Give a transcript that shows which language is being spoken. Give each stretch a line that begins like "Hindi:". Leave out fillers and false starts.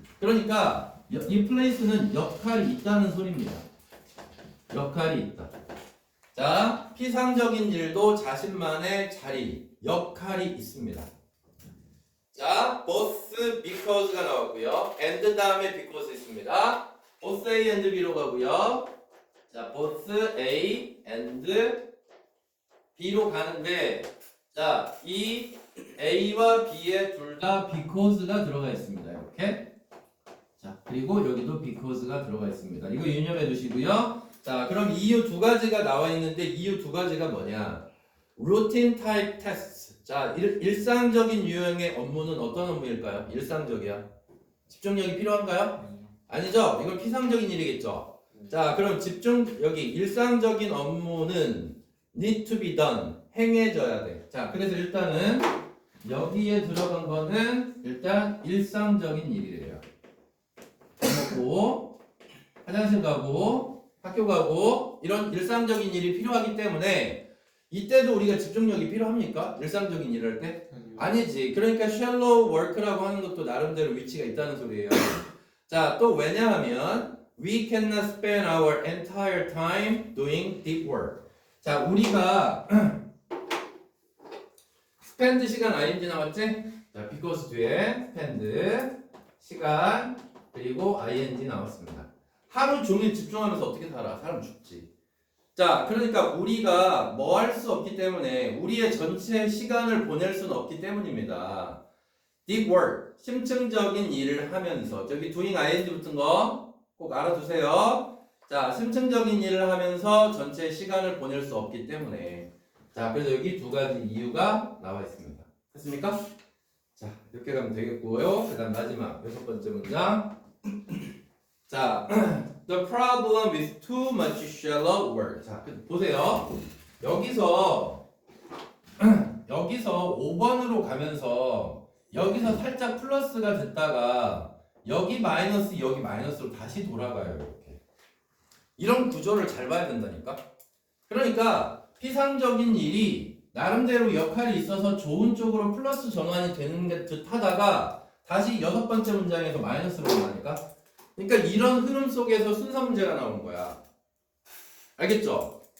Korean: 그러니까 이 place는 역할이 있다는 소리입니다. 역할이 있다. 자, 피상적인 일도 자신만의 자리, 역할이 있습니다. 자, both because가 나왔고요. and 다음에 because 있습니다. both A and B로 가고요. 자, both A and B로 가는데 자, 이 A와 B에 둘 다 because가 들어가 있습니다. 이렇게. 자, 그리고 여기도 because가 들어가 있습니다. 이거 유념해 두시고요. 자, 그럼 이유 두 가지가 나와 있는데 이유 두 가지가 뭐냐?
English: Routine type tests.
Korean: 자, 일상적인 유형의 업무는 어떤 업무일까요? 일상적이야. 집중력이 필요한가요? 아니죠? 이건 피상적인 일이겠죠? 자, 그럼 여기 일상적인 업무는
English: need to be done.
Korean: 행해져야 돼. 자, 그래서 일단은 여기에 들어간 거는 일단 일상적인 일이래요. 밥 먹고, 화장실 가고, 학교 가고 이런 일상적인 일이 필요하기 때문에 이때도 우리가 집중력이 필요합니까? 일상적인 일을 할 때? 아니지. 그러니까 shallow work라고 하는 것도 나름대로 위치가 있다는 소리예요.
English: 자,
Korean: 또 왜냐하면
English: we cannot spend our entire time doing deep work.
Korean: 자, 우리가 spend 시간 ing 나왔지? 자, because 뒤에 spend 시간 그리고 ing 나왔습니다. 하루 종일 집중하면서 어떻게 살아? 사람 죽지. 자, 그러니까 우리가 뭐 할 수 없기 때문에 우리의 전체 시간을 보낼 수는 없기 때문입니다. deep work, 심층적인 일을 하면서 저기 doing ing 붙은 거 꼭 알아두세요. 자, 심층적인 일을 하면서 전체 시간을 보낼 수 없기 때문에 자, 그래서 여기 두 가지 이유가 나와 있습니다. 됐습니까? 자, 이렇게 가면 되겠고요. 그 다음 마지막 여섯 번째 문장.
English: 자, the problem with too much shallow work.
Korean: 자, 보세요. 여기서 5번으로 가면서 여기서 살짝 플러스가 됐다가 여기 마이너스 여기 마이너스로 다시 돌아가요. 이렇게. 이런 구조를 잘 봐야 된다니까. 그러니까 피상적인 일이 나름대로 역할이 있어서 좋은 쪽으로 플러스 전환이 되는 듯 하다가 다시 여섯 번째 문장에서 마이너스로 가니까 그러니까 이런 흐름 속에서 순서 문제가 나오는 거야. 알겠죠?